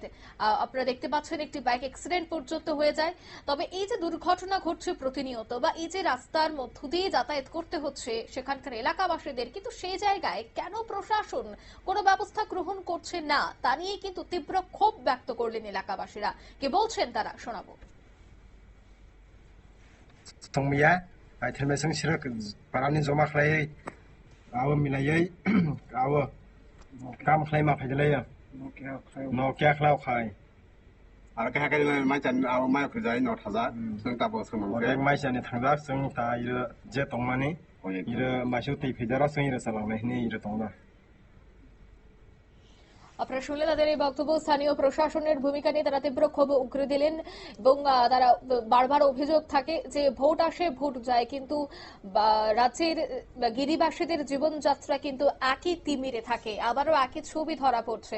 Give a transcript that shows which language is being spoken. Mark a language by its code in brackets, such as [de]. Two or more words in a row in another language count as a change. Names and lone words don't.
[bn] আপনারা দেখতে পাচ্ছেন একটি বাইক অ্যাক্সিডেন্ট পর্যন্ত হয়ে যায়। তবে এই যে দুর্ঘটনা ঘটছে প্রতিনিয়ত, বা এই যে রাস্তার মধ্য দিয়ে যাতায়াত করতে হচ্ছে সেখানকার এলাকাবাসীদের, কিন্তু সেই জায়গায় কেন প্রশাসন কোনো ব্যবস্থা গ্রহণ করছে না তা নিয়ে কিন্তু তীব্র ক্ষোভ ব্যক্ত করলেন এলাকাবাসীরা। কে বলছেন তারা শোনাবো। [brx] संमिया थेरमेसं सिरक पारानि जमा खलाय आव मिलायै आव काम खलाय मा फायदलाय नकिया खलाव खाय आरो काहा काहा माइ जान आव माइ फुजाय न थाजा जों ताबो सोमोन अरे माइ जानि थांजा जों ता इरो जे तंमानि इरो माइसु तै फैदारा जों इरो सालांनाय नि इरो तंदा। [bn] আপনারা শুনলেন তাদের এই বক্তব্য। স্থানীয় প্রশাসনের ভূমিকা নিয়ে তারা তীব্র ক্ষোভ উগরে দিলেন এবং তারা বারবার অভিযোগ থাকে যে ভোট আসে ভোট যায়, কিন্তু রাজ্যের গিরিবাসীদের জীবনযাত্রা কিন্তু একই তিমিরে থাকে, আবারও একই ছবি ধরা পড়ছে।